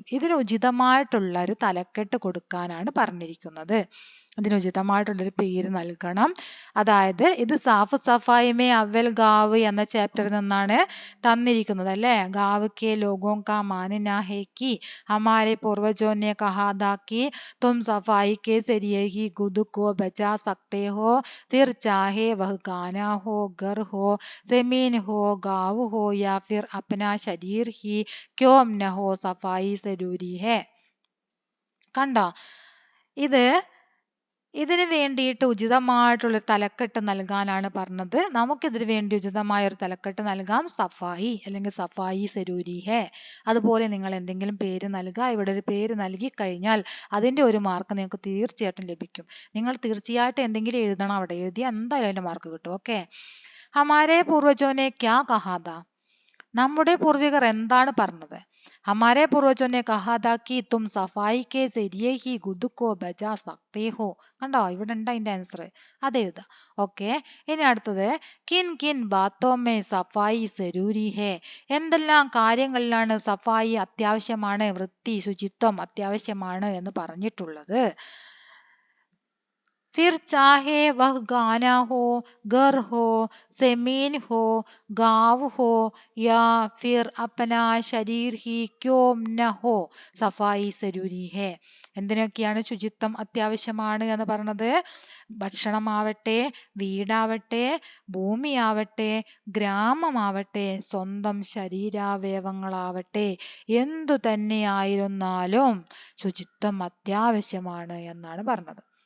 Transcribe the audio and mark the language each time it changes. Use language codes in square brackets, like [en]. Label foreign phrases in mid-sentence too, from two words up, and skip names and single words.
[ml] ഇതിന് ഉചിതമായിട്ടുള്ള ഒരു തലക്കെട്ട് കൊടുക്കാനാണ് പറഞ്ഞിരിക്കുന്നത്. അതിനുചിതമായിട്ടുള്ളൊരു പേര് നൽകണം. അതായത് ഇത് സാഫ് സഫായി മേ അവൽ ഗാവ് എന്ന ചാപ്റ്ററിൽ നിന്നാണ് തന്നിരിക്കുന്നത് അല്ലേ. [hi] गाँव के लोगों का मानना है कि हमारे पूर्वजों ने कहा था कि तुम सफाई के जरिए ही खुद को बचा सकते हो, फिर चाहे वह गाना हो, घर हो, जमीन हो, गाँव हो या फिर अपना शरीर ही क्यों न हो, सफाई जरूरी है. [ml] കണ്ടോ, ഇതിന് വേണ്ടിയിട്ട് ഉചിതമായിട്ടുള്ള തലക്കെട്ട് നൽകാനാണ് പറഞ്ഞത്. നമുക്കിതിന് വേണ്ടി ഉചിതമായ ഒരു തലക്കെട്ട് നൽകാം, സഫായി അല്ലെങ്കിൽ [hi] सफाई ज़रूरी है. [ml] അതുപോലെ നിങ്ങൾ എന്തെങ്കിലും പേര് നൽകുക. ഇവിടെ ഒരു പേര് നൽകി കഴിഞ്ഞാൽ അതിൻ്റെ ഒരു മാർക്ക് നിങ്ങൾക്ക് തീർച്ചയായിട്ടും ലഭിക്കും. നിങ്ങൾ തീർച്ചയായിട്ടും എന്തെങ്കിലും എഴുതണം. അവിടെ എഴുതിയാൽ എന്തായാലും അതിൻ്റെ മാർക്ക് കിട്ടും. [hi] ഓക്കെ, हमारे पूर्वजों ने क्या कहा था. [ml] നമ്മുടെ പൂർവികർ എന്താണ് പറഞ്ഞത്? [hi] हमारे पूर्वजों ने कहा था कि तुम सफाई के जरिए ही खुद को बचा सकते हो. [ml] കണ്ടോ, ഇവിടെ ഉണ്ട് അതിന്റെ ആൻസർ, അത് എഴുതാം. ഓക്കെ, ഇനി അടുത്തത് [hi] किन किन बातों में सफाई ज़रूरी है. [ml] എന്തെല്ലാം കാര്യങ്ങളിലാണ് സഫായി അത്യാവശ്യമാണ്, വൃത്തി ശുചിത്വം അത്യാവശ്യമാണ് എന്ന് പറഞ്ഞിട്ടുള്ളത്? [hi] फिर चाहे वह गाना हो, घर हो, जमीन हो, गाँव हो या फिर अपना शरीर ही क्यों न हो, सफाई जरूरी है. [ml] എന്തിനൊക്കെയാണ് ശുചിത്വം അത്യാവശ്യമാണ് എന്ന് പറഞ്ഞത്? ഭക്ഷണമാവട്ടെ, വീടാവട്ടെ, ഭൂമിയാവട്ടെ, ഗ്രാമമാവട്ടെ, സ്വന്തം ശരീരാവയവങ്ങളാവട്ടെ, എന്തു തന്നെയായിരുന്നാലും ശുചിത്വം അത്യാവശ്യമാണ് എന്നാണ് പറഞ്ഞത്.